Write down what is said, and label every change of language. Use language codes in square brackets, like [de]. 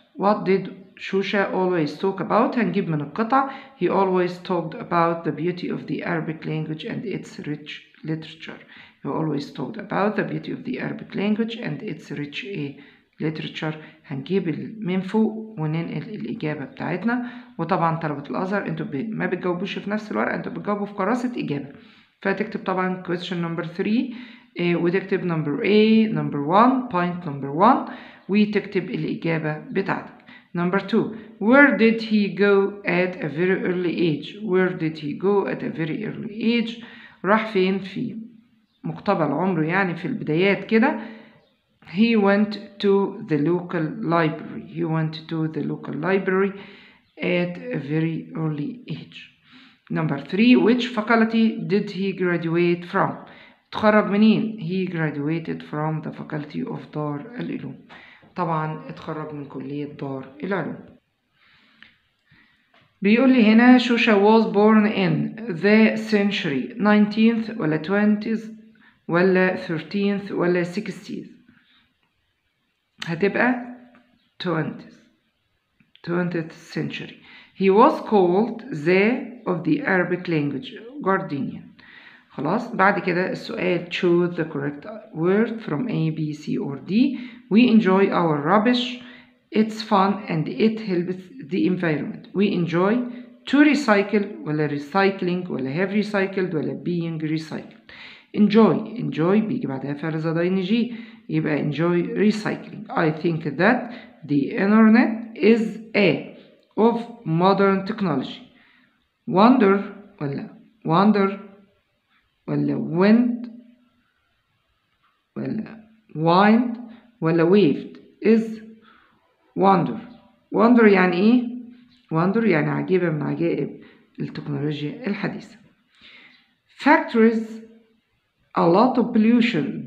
[en] What did Shusha always talk about؟ هنجيب من القطع. He always talked about the beauty of the Arabic language and its rich literature. He always talked about the beauty of the Arabic language and its rich literature. [ar] هنجيب من فوق وننقل الإجابة بتاعتنا. وطبعا طلبة الأزهر انتوا ما بتجاوبوش في نفس الورقة، انتوا بتجاوبوا في كراسة إجابة. [en] فتكتب طبعا question number 3 وتكتب number A number 1 point number 1 [ar] وتكتب الإجابة بتاعتك. Number 2. [en] Where did he go at a very early age? Where did he go at a very early age? [ar] راح فين في مقتبل عمره، يعني في البدايات كده. [en] He went to the local library. He went to the local library at a very early age. Number 3. Which faculty did he graduate from? اتخرج منين؟ He graduated from the faculty of دار العلوم. [ar] طبعا اتخرج من كلية دار العلوم. [en] بيقول لي هنا شوشة was born in the century 19th ولا 20th ولا 13th ولا 60th. هتبقى 20th century. He was called the of the Arabic language Gardenian. [ar] خلاص. [en] بعد كده السؤال choose the correct word from A, B, C or D. We enjoy our rubbish. It's fun and it helps the environment. We enjoy to recycle ولا recycling ولا have recycled ولا being recycled. [ar] Enjoy بيجي بعدها فعل زائد ing يبقى enjoy recycling. [en] I think that the internet is a of modern technology. [ar] Wonder ولا wind ولا wind ولا waved is wonder يعني ايه؟ wonder يعني عجيبة من عجائب التكنولوجيا الحديثة. [en] Factories a lot of pollution.